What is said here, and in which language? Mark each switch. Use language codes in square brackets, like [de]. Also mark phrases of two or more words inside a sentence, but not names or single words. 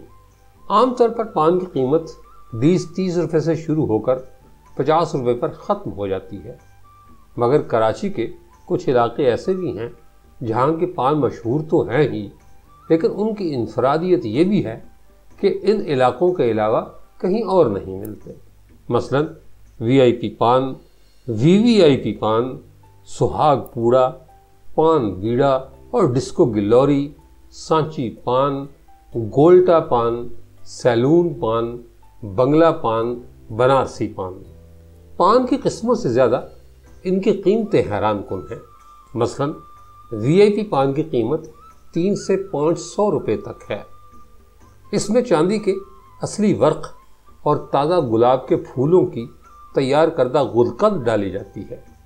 [ur] عام طور پر پان کی قیمت 20-30 روپے سے شروع ہو کر 50 روپے پر ختم ہو جاتی ہے، مگر کراچی کے کچھ علاقے ایسے بھی ہیں جہاں کے پان مشہور تو ہیں ہی، لیکن ان کی انفرادیت یہ بھی ہے کہ ان علاقوں کے علاوہ کہیں اور نہیں ملتے۔ مثلا VIP پان، VVIP پان، سہاگ پوڑا، پان بیڑا اور ڈسکو گلوری، سانچی پان، گولٹا پان، سیلون پان، بنگلہ پان، بنارسی پان۔ پان کی قسموں سے زیادہ ان کی قیمتیں حیران کن ہیں۔ مثلا VIP پان کی قیمت 300 سے 500 روپے تک ہے۔ اس میں چاندی کے اصلی ورق اور تازہ گلاب کے پھولوں کی تیار کردہ گلقند ڈالی جاتی ہے۔